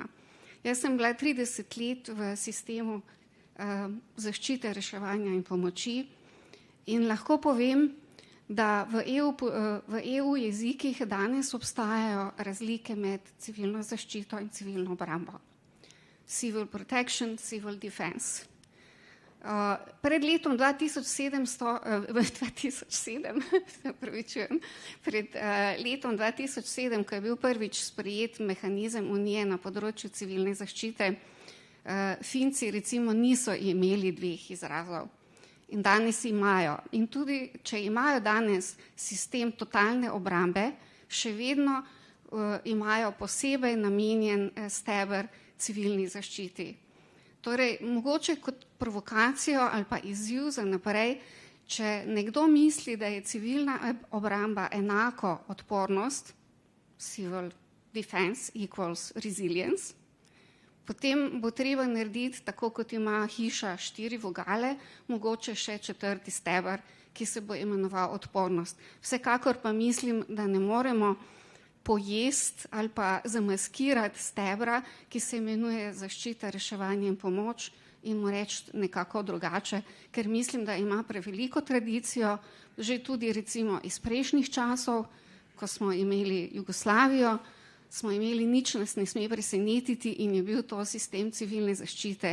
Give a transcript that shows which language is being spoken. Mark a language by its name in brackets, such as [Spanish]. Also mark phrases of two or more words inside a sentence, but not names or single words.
[Slovenian] Jaz sem bila 30 let v sistemu zaščite, reševanja in pomoči in lahko povem, da v EU jezikih danes obstajajo razlike med civilno zaščito in civilno obrambo. [English] Civil protection, civil defense. [Slovenian] Pred letom 2007, ko je bil prvič sprejet mehanizem Unije na področju civilne zaščite, Finci recimo niso imeli 2 izrazov. In danes imajo. In tudi, če imajo danes sistem totalne obrambe, še vedno imajo posebej namenjen steber civilni zaščiti. Torej, mogoče kot provokacijo ali pa izziv za naprej, če nekdo misli, da je civilna obramba enako odpornost, [English] civil defense equals resilience, [Slovenian] potem bo treba narediti, tako kot ima hiša 4 vogale, mogoče še 4. steber, ki se bo imenoval odpornost. Vsekakor pa mislim, da ne moremo pojesti ali pa zamaskirati stebra, ki se imenuje zaščita, reševanje in pomoč in mu reči nekako drugače, ker mislim, da ima preveliko tradicijo, že tudi recimo iz prejšnjih časov, ko smo imeli Jugoslavijo, smo imeli nič nas ne sme presenetiti in je bil to sistem civilne zaščite.